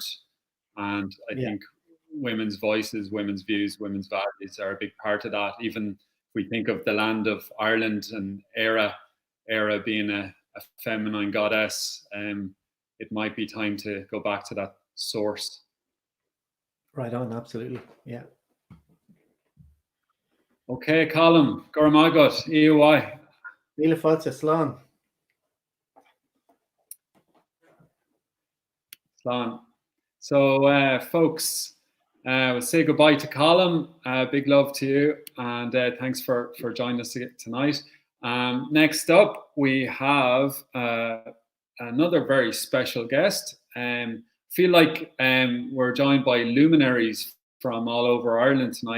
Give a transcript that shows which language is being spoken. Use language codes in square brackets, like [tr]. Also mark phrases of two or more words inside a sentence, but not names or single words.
[en] And I think women's voices, women's views, women's values are a big part of that. Even if we think of the land of Ireland and Era being a feminine goddess, it might be time to go back to that source. Right on, absolutely, yeah. Okay, Colm, Goramagot, EUI. [ga] Míle fáilte, slán. Slán. [en] So, folks, we'll say goodbye to Colm. Big love to you, and thanks for joining us tonight. Next up, we have another very special guest. Feel like we're joined by luminaries from all over Ireland tonight.